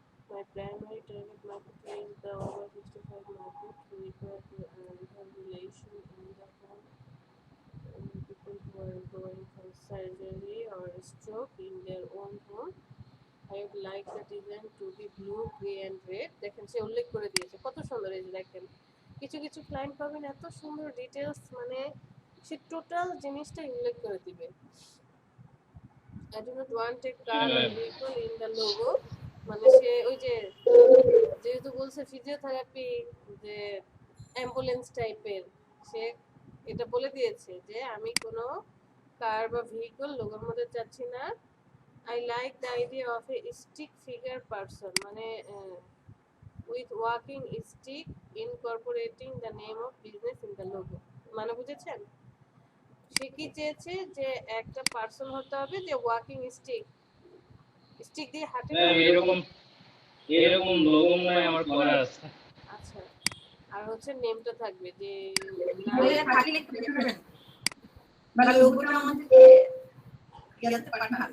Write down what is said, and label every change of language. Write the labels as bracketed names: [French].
[English] My primary target market is the over 65 market who require rehabilitation in the home. People who are going for surgery or stroke in their own home. I would like the design to be blue, grey and red. [Bangla] দেখেন সে উল্লেখ করে দিয়েছে, কত সুন্দর। এই যে দেখেন, কিছু কিছু ক্লায়েন্ট পাবেন এত সুন্দর ডিটেলস, মানে সে টোটাল জিনিসটা উল্লেখ করে দিবে। [English] I do not want a car or vehicle in the logo. [Bangla] মানে সে ওই যে যেহেতু বলছে ফিজিওথেরাপি, যে অ্যাম্বুলেন্স টাইপের, সে এটা বলে দিয়েছে যে আমি কোনো কার বা ভেহিকল লোগোর মধ্যে চাচ্ছি না। [English] I like the idea of a stick figure person, মানে with walking stick incorporating the name of business in the logo. [Bangla] মানে বুঝেছেন? সে কি চেয়েছে যে একটা পার্সন হতে হবে যে ওয়াকিং স্টিক দিয়ে হাঁটে। এরকম লোগো মনে আমার করা আছে। আচ্ছা, আর হচ্ছে নেমটা থাকবে যে বইয়ে থাকলে লিখবেন। মানে লোগোটা আমাদেরকে ইয়াতে পাঠান।